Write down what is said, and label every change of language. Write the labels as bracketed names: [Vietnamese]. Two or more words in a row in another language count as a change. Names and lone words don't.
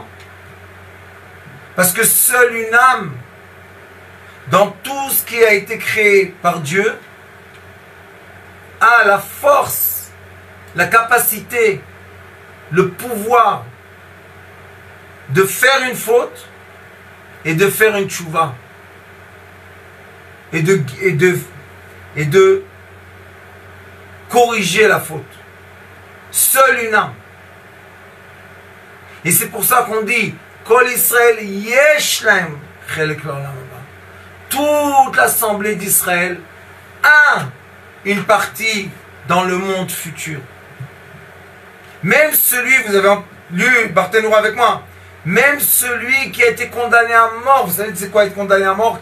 [French] Parce que seule une âme, dans tout ce qui a été créé par Dieu, a la force, la capacité, le pouvoir de faire une faute et de faire une tchouva. Et de corriger la faute. Seule une âme. Et c'est pour ça qu'on dit [Hebrew] כל ישראל יש להם חלק לעולם הבא. [French] Toute l'assemblée d'Israël a une partie dans le monde futur. Même celui, vous avez lu Barthénoura avec moi, même celui qui a été condamné à mort, vous savez c'est quoi être condamné à mort?